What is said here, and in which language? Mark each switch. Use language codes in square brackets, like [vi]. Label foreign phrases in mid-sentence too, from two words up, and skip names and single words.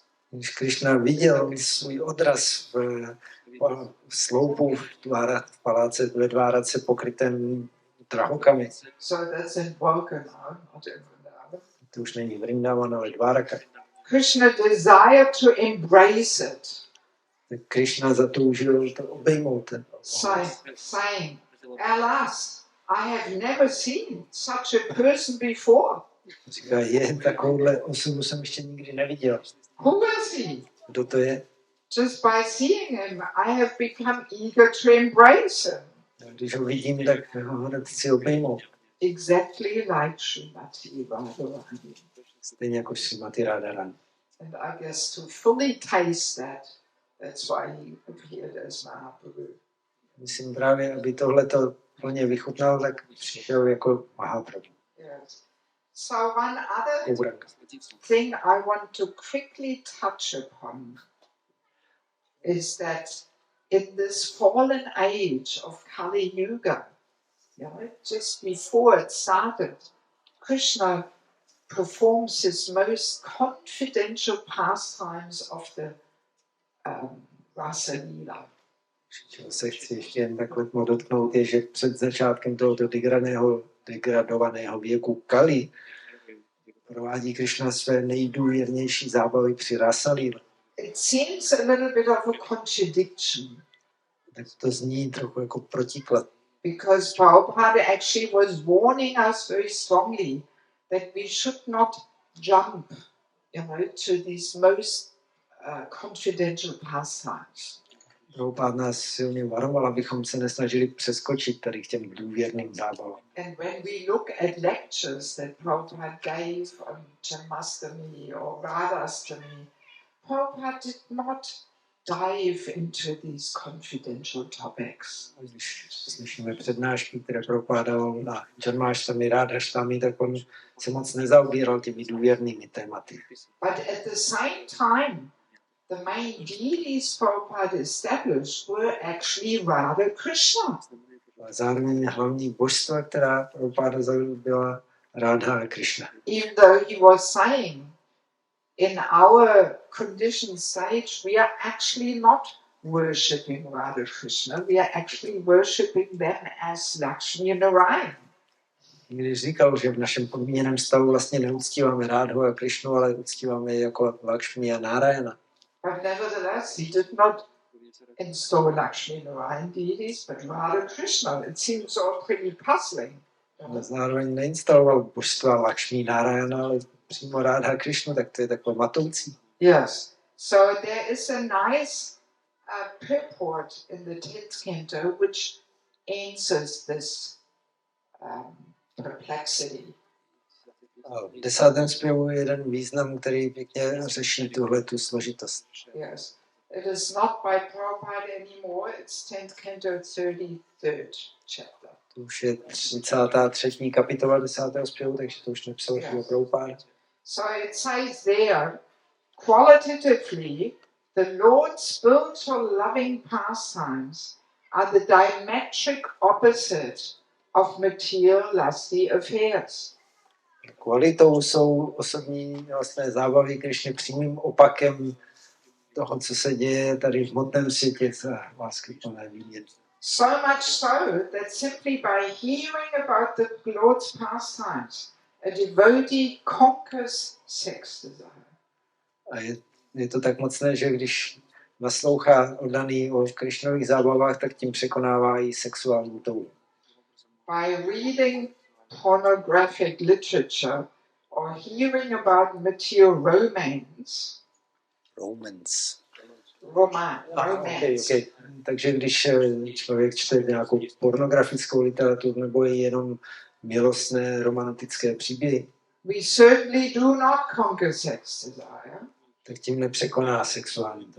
[cs] Když Krišna viděl svůj odraz v sloupu v paláce ve Dvárace pokrytém drahokami. [en] so that's in Dwarka now, not in Vrindavan. [cs] To už není Vrindavan, ale Dváraka. [en] Krishna desired to embrace it, [cs] Tak Krišna zatoužil to obejmout ten [en] saying, alas, I have never seen such a person before. [cs] Říká, takovouhle osobu jsem ještě nikdy neviděl. [en] Who is he? [cs] Kdo to je? [en] Just by seeing him, I have become eager to embrace him. [cs] Když ho vidím, tak ho hned chci obejmout. [en] Exactly like Srimati Radharani. [cs] Stejně jako Srimati Radharani. [en] And I guess to fully taste that, that's why he appeared as Mahaprabhu. [cs] Myslím právě, aby tohleto plně vychutnal, tak přišel jako Mahaprabhu. [en] Yes. So one other thing I want to quickly touch upon is that in this fallen age of Kali Yuga, just before it started, Krishna performs his most confidential pastimes of the Rasa Lila. [cs] Čeho se chci ještě jen takhle dotknout, je, že před začátkem tohoto degradovaného věku Kali provádí Krišna své nejdůvěrnější zábavy při Rasa Lila. [en] It seems a little bit of a contradiction. [cs] Tak to zní trochu jako protiklad. [en] Because Prabhupada actually was warning us very strongly that we should not jump, to these most confidential pastimes. [cs] Prabhupada nás silně varoval, abychom se nesnažili přeskočit tady k těm důvěrným zábavám. [en] And when we look at lectures that Prabhupada gave on Džanmáštamí or Radhastami, Prabhupada did not dive into these confidential topics. [cs] Když slyšíme přednášky, které Prabhupada na Džanmáštamí, Radhastami, tak on se moc nezaobíral těmi důvěrnými tématy. [en] But at the same time, the main deities Prabhupada established were actually Radha Krishna. [cs] A zároveň hlavní božstva, která Prabhupada zavedl, byla Radha a Krishna. [en] Even though he was saying, in our conditioned stage, we are actually not worshipping Radha Krishna, we are actually worshipping them as Lakshmi and Narayan. [cs] Když říkal, že v našem podmíněném stavu vlastně neuctíváme Rádhu a Krišnu, ale uctíváme je jako Lakshmi a Narayana. [en] But nevertheless, he did not install Lakshmi and Narayan deities, but Radha Krishna. It seems all pretty puzzling. [cs] Ale zároveň neinstaloval božstva Lakshmi Narayana, ale přímo Rádha Krišnu, tak to je takové matoucí. [en] Yes. So there is a nice purport in the 10th canto which answers this perplexity. [cs] V 10. zpěvu je jeden význam, který pěkně řeší tuhletu složitost. [en] Yes. It is not by Prabhupada anymore, it's 10th canto, 33rd chapter. [cs] To už je 33. kapitola 10. zpěvu, takže to už nepsal Prabhupada. [en] So it says there, qualitatively, the Lord's spiritual loving pastimes are the diametric opposite of material lusty affairs. [cs] Kvalitou jsou osobní vlastně zábavy Krišny přímým opakem toho, co se děje tady v hmotném světě za láskyplné vidět. [en] So much so that simply by hearing about the Lord's pastimes, a devotee conquers sex desire. [cs] A je to tak mocné, že když naslouchá oddaný o Krišnových zábavách, tak tím překonává i sexuální touhu. [en] By reading pornographic literature or hearing about material romance. Okay. [cs] Takže když člověk čte nějakou pornografickou literaturu nebo je jenom milostné romantické příběhy, [en] we certainly do not conquer sex desire, [cs] tak tím nepřekoná sexuální touhu.